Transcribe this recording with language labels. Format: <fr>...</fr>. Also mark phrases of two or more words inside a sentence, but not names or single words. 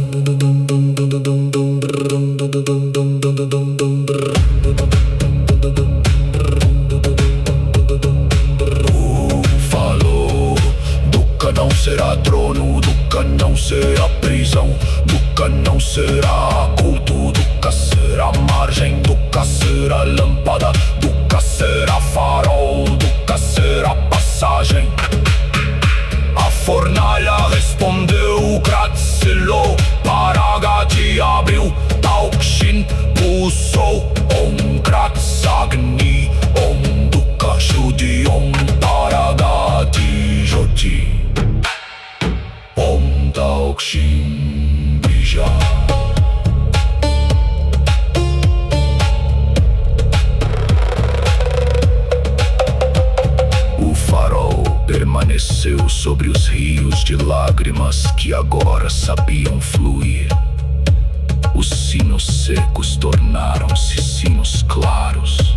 <pt>Falou, Dukkha não será trono, Dukkha não será prisão, Dukkha não será culto, Dukkha será margem, Dukkha será lâmpada, Dukkha será farol, Dukkha será passagem. A fornalha respondeu,</pt> <sa>Kratzilou, Paragati abriu, Tauxin pulsou, Om Kratzagni, Om Dukkha Shuddhi, Om Paragati Joti, Om Tauxin Bija.</sa> <pt>O farol permaneceu sobre os rios de lágrimas que agora sabiam fluir. Os sinos secos tornaram-se sinos claros.</pt>